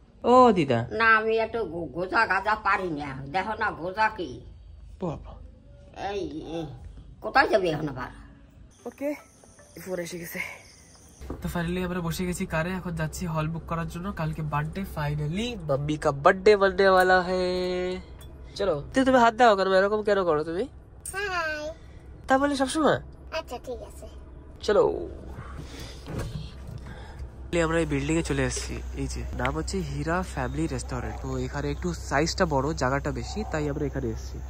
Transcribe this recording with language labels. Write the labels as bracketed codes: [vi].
[bn] ও দিদা। না আমি একটু গোজা গাজা পারি না, দেখো না গোজা কি। বাবা এই কোথায় যাবি এখন আবার? ওকে, ফোন এসে গেছে। তো ফাইনালি আমরা বসে গেছি কারে, এখন যাচ্ছি হল বুক করার জন্য। [hi] কালকে বার্থডে, ফাইনালি मम्मी का बर्थडे बनने वाला है। [bn] চলো তুমি হাত দাও, কারণ এরকম কেন করো তুমি? হাই। তা বলে সবসময়? আচ্ছা ঠিক আছে। চলো আমরা এই বিল্ডিং এ চলে এসেছি। এই যে নাম হচ্ছে হীরা ফ্যামিলি রেস্টুরেন্ট। তো এখানে একটু সাইজটা বড়, জায়গাটা বেশি, তাই আমরা এখানে এসেছি।